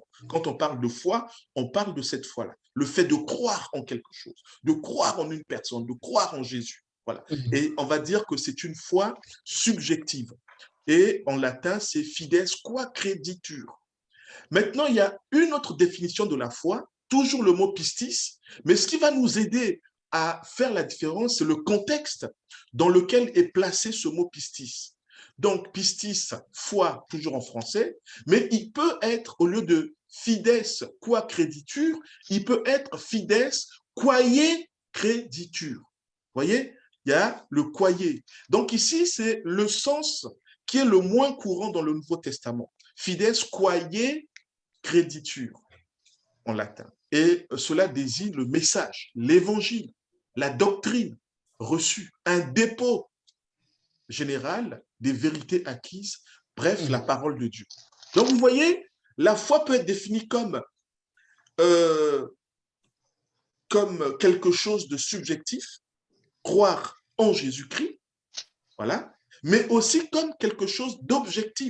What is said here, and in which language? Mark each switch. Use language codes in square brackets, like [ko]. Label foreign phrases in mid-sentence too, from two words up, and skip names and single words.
[fr] Quand on parle de foi, on parle de cette foi-là. Le fait de croire en quelque chose, de croire en une personne, de croire en Jésus. Voilà. Et on va dire que c'est une foi subjective. Et en latin, c'est [la] fides qua creditur. [fr] Maintenant, il y a une autre définition de la foi, toujours le mot pistis, mais ce qui va nous aider à faire la différence, c'est le contexte dans lequel est placé ce mot pistis. Donc, pistis, foi, toujours en français, mais il peut être, au lieu de [la] fides qua creditur, [fr] il peut être [la] fides quae creditur. [fr] Vous voyez, il y a le quae. Donc ici, c'est le sens qui est le moins courant dans le Nouveau Testament. [la] Fides quae creditur, [fr] en latin. Et cela désigne le message, l'évangile, la doctrine reçue, un dépôt général des vérités acquises, bref, la parole de Dieu. Donc, vous voyez, la foi peut être définie comme quelque chose de subjectif, croire en Jésus-Christ, voilà, mais aussi comme quelque chose d'objectif.